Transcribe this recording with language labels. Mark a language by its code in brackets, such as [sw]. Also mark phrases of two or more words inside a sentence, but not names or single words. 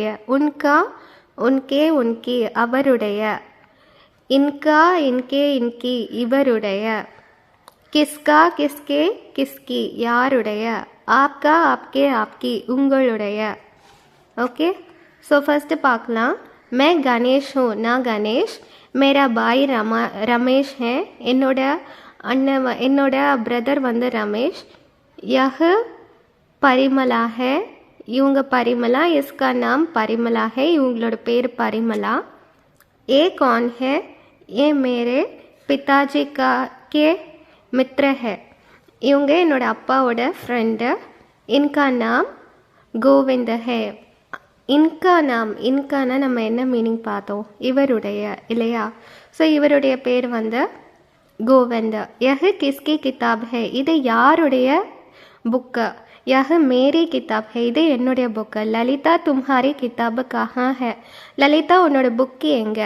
[hi] उनका, उनके, उनकी அவருடைய. इनका, इनके, इनकी இவருடைய. किसका, किसके, किसकी யாருடைய. आपका, आपके, आपकी உங்களுடைய. [en] okay, so first [hi] பார்க்கலாம். मैं गणेश हूँ, [ta] நான் கணேஷ். [hi] मेरा भाई रमेश है, [ta] என்னோட அண்ணன் என்னோட பிரதர் வந்து ரமேஷ். [hi] यह परिमला है, [ta] இவங்க பரிமலா. [hi] इसका नाम परिमला है, [ta] இவங்களோட பேர் பரிமலா. [hi] ये कौन है, ये मेरे पिताजी के मित्र है, [ta] இவங்க என்னோட அப்பாவோட ஃப்ரெண்டு. [hi] इनका नाम गोविंद है. इनका नाम, [ta] இன்கானா நம்ம என்ன மீனிங் பார்த்தோம், இவருடைய இல்லையா. ஸோ இவருடைய பேர் வந்து கோவிந்த. [hi] यह किसकी किताब है, [ta] இது யாருடைய புக்கு. [hi] यह मेरी किताब है, [ta] இது என்னுடைய புக்கு. [hi] ललिता तुम्हारी किताब कहाँ है, [ta] லலிதா உன்னோட புக்கு எங்கே.